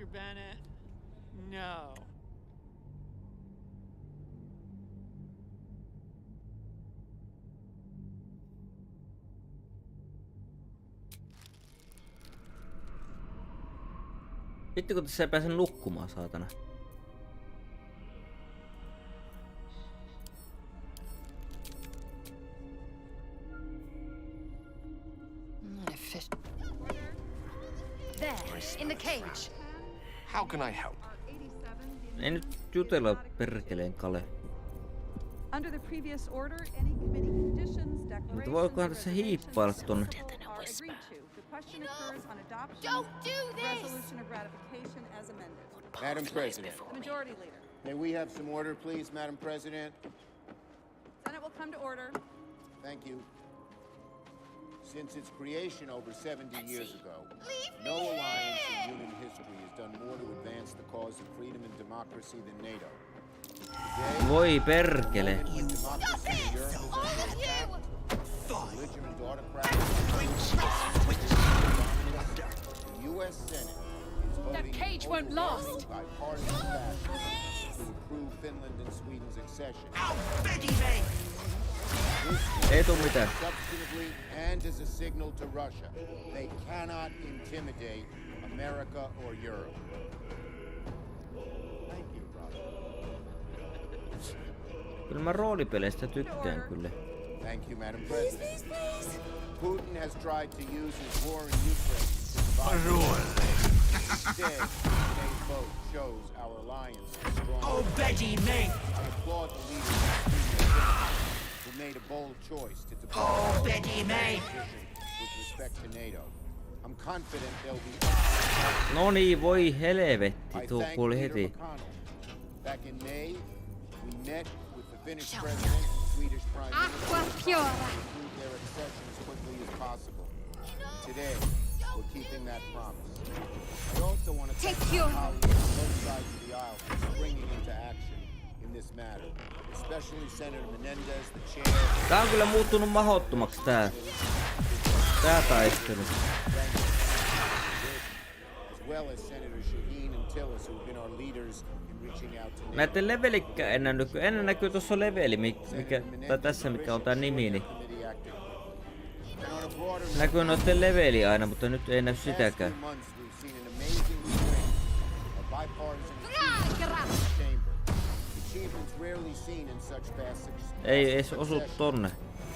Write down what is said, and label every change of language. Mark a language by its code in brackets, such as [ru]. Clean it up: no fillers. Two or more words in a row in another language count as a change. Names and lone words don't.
[en] Bennett, no. [fi] Vittu kun tässä ei pääse nukkumaan, saatana. [en] There, in the cage. How can I help? [fi] Ei nyt jutella perkeleen Kale. [en] Under the previous order, any committee conditions, [fi] Mutta voikohan tässä hiippailla tonne? [en] Don't do this! Resolution of ratification as amended. Madam President, Majority Leader. may we have some order, please, Madam President? Senate will come to order. Thank you. Since its creation over 70 years ago, no alliance in human history has done more to advance the cause of freedom and democracy than NATO. Today, [fi] Voi perkele. [en] democracy in Europe is under attack. Belligerent autocrats. The U.S. Senate is voting That cage won't last. by partisan fashion to approve Finland and Sweden's accession. [fi] Ei tuu mitään. [en] Substantively and as a signal to Russia, they cannot intimidate America or Europe. Thank you, brother. [fi] Kyllä mä roolipeleistä tykkään kyllä. [en] Thank you, Madam President. Putin has tried to use his war in Ukraine to divide. Instead, today's vote shows our alliance is strong. Oh, Betty me! I applaud the leaders of Sweden who made a bold choice to depart Oh, Betty me! with respect to NATO. I'm confident they'll be. [fi] No niin, voi helvetti, tuo kuoli heti. [en] Back in May, we met with the Finnish president and Swedish prime minister to conclude their accession as quickly as possible. Today, we're keeping that promise. I also want to thank my colleagues on both sides of the aisle for springing into action in this matter, especially Senator Menendez, the chair. [fi] Tää on kyllä muuttunut mahdottomaksi tää taistelu. [en] As well as Senator Shaheen and Tillis, who've been our leaders in reaching out to NATO. [fi] Näitten levelikkä ennen näkyy tuossa leveli, mikä, tai tässä mikä on tää nimi, niin näkyy noitten leveli aina, mutta nyt ei näy sitäkään. Ei edes osu tonne.